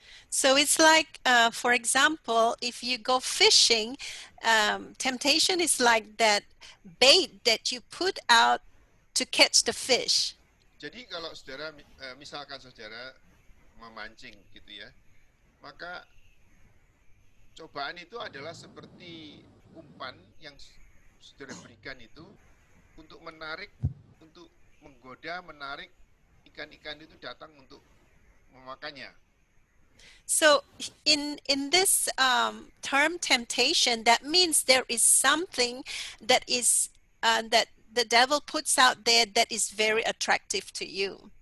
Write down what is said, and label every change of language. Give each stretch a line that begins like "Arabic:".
English: So it's like, for example, if you go fishing, temptation is like that bait that you put out to catch the fish.
Indonesian: Jadi kalau saudara, misalkan saudara memancing gitu ya, maka cobaan itu adalah seperti umpan yang saudara berikan itu untuk menarik, untuk menggoda, menarik ikan-ikan itu datang untuk memakannya.
English: So in this term temptation, that means there is something that is that the devil puts out there that is very attractive to you.